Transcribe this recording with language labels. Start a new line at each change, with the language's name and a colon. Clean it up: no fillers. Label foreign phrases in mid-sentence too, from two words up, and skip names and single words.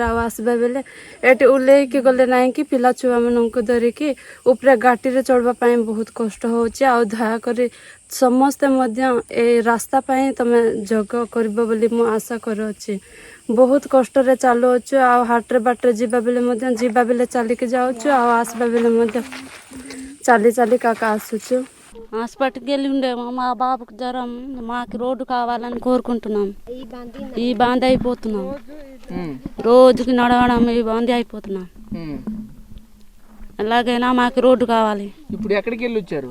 Odia: ଆଉ ଆସିବା ବେଳେ ଏଠି ଓହ୍ଲେଇକି ଗଲେ ନାହିଁ କି ପିଲା ଛୁଆମାନଙ୍କୁ ଧରିକି ଉପରେ ଗାଡ଼ିରେ ଚଢ଼ିବା ପାଇଁ ବହୁତ କଷ୍ଟ ହେଉଛି। ଆଉ ଦୟାକରି ସମସ୍ତେ ମଧ୍ୟ ଏ ରାସ୍ତା ପାଇଁ ତମେ ଯୋଗ କରିବ ବୋଲି ମୁଁ ଆଶା କରୁଅଛି। ବହୁତ କଷ୍ଟରେ ଚାଲୁଅଛୁ। ଆଉ ହାଟରେ ବାଟରେ ଯିବା ବେଳେ ଚାଲିକି ଯାଉଛୁ। ଆଉ ଆସିବା ବେଳେ ମଧ୍ୟ ଚାଲି କାକା ఆసుచు।
Telugu: హాస్పిటల్కి వెళ్ళి ఉండే మా బాబుకి జ్వరం, మాకు రోడ్డు కావాలని కోరుకుంటున్నాం. ఈ బాంధ అయిపోతున్నాం, రోజుకి నడవడం ఈ బాంధ అయిపోతున్నాం. ఎలాగైనా మాకు రోడ్డు కావాలి. ఇప్పుడు ఎక్కడికి వెళ్ళి వచ్చారు?